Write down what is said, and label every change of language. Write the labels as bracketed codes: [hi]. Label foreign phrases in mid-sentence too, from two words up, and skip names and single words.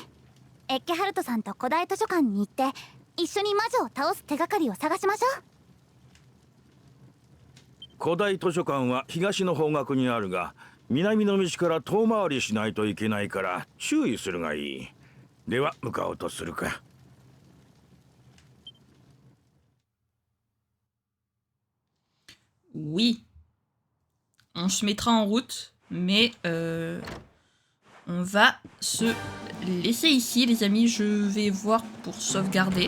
[ja] エッケハルトさんと古代図書館に行って一緒に魔女を倒す手がかりを探しましょう。古代図書館は東の方角にあるが、南の道から遠回りしないといけないから注意するがいい。では向かおうとするか。 [fr] Oui. On se mettra en route, mais on va se laisser ici, les amis. Je vais voir pour sauvegarder.